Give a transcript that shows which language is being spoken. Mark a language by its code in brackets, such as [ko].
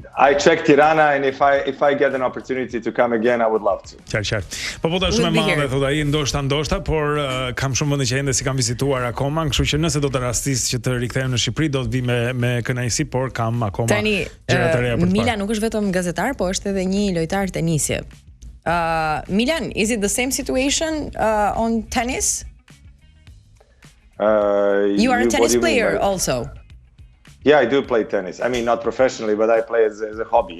[en] I check Tirana, and if I get an opportunity to come again, I would love to. [sq] Qartë. Po vota është shumë e madhe, thotë ai, ndoshta, por kam shumë vende që ende si kam vizituar akoma, kështu që nëse do të rastis që të rikthehem në Shqipëri, do të vi me kënaqësi, por kam akoma gjëra të reja për të parë. Milan nuk është vetëm gazetar, po është edhe një lojtar tenisi. [en] Milan, is it the same situation on tennis? You are a tennis player also. Yeah, I do play tennis. I mean, not professionally, but I play as a hobby.